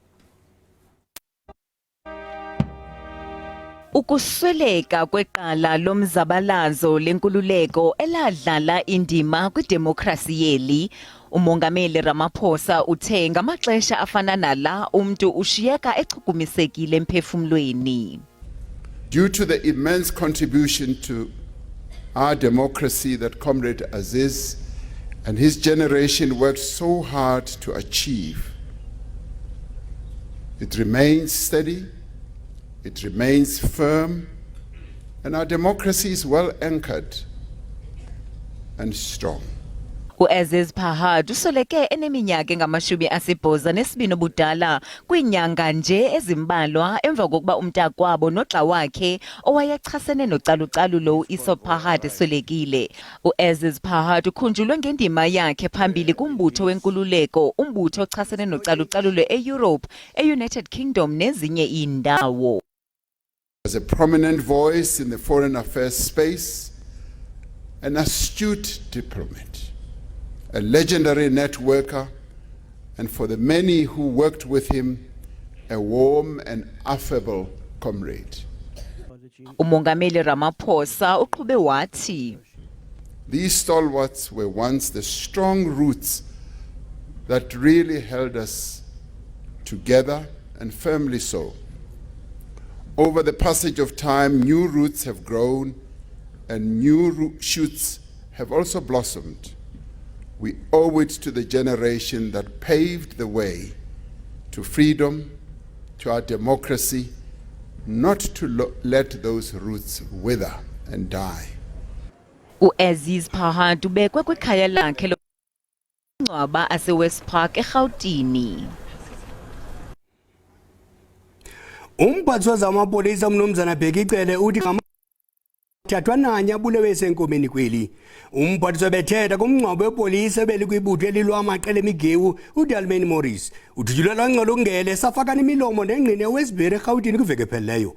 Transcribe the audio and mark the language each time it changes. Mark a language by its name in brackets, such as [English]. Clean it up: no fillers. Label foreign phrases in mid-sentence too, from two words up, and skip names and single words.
[Xhosa] Ukusweleka kweqala lomzabalazo lenkululeko eladlala indima kwidemokhrasi yeli. Umongameli Ramaphosa uthe ngamaxesha afana nala umntu ushiyeka echukumisekile emphefumlweni. [English] Due to the immense contribution to our democracy that Comrade Aziz and his generation worked so hard to achieve, it remains steady, it remains firm, and our democracy is well anchored and strong. [Xhosa] Aziz Pahand usoleke eneminyaka engama-82 obudala kwiinyanga nje ezimbalwa emva kokuba umntakwabo noxa wakhe owayechasene nocalucalulo u-Iso Pahand eswelekile. Aziz Pahand ukhunjulwe ngendima yakhe phambili kumbutho wenkululeko, umbutho ochasene nocalucalulo eEurope, eUnited Kingdom nezinye iindawo. [English] As a prominent voice in the foreign affairs space, an astute diplomat, a legendary networker, and for the many who worked with him, a warm and affable comrade. [Xhosa] Umongameli Ramaphosa uqhube wathi, [English] these stalwarts were once the strong roots that really held us together, and firmly so. Over the passage of time, new roots have grown and new shoots have also blossomed. We owe it to the generation that paved the way to freedom, to our democracy, not to let those roots wither and die. [Xhosa] Aziz Pahand ubekwe kwikhaya lakhe lomngcwabo aseWestpark eGauteng. Umphathi wezamapolisa umnumzana Bhekicele uthi thathwa nanye abulewe esenkomeni kweli. Umphathi webethetha kumngcwabo wepolisa ebeli kwibutho elilwa amaqela emigewu uDalman Morris uthuthulela ngcolo ngele safakana imilomo nengqine eWestbury eGauteng kuveke pheleyo.